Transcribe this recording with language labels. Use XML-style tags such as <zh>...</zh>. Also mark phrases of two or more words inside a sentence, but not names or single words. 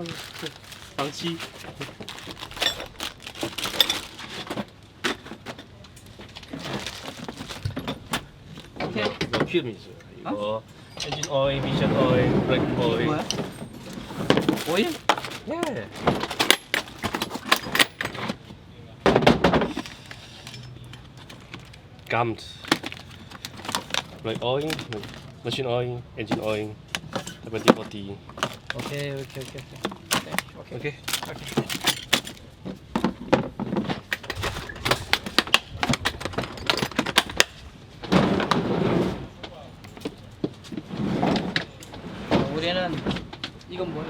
<ko>대만 방치. 오케이. 이거 기름 있어요. 이거 엔진 오일, 미션 오일, 브레이크 오일. 뭐야? 오일? 예.</ko> <en>Gummed. Brake oil, machine oil, engine oil, 70-40.</en> <ko>오케이.</ko> <en>Okay.</en> <ko>우리는 이건 뭐야?</ko>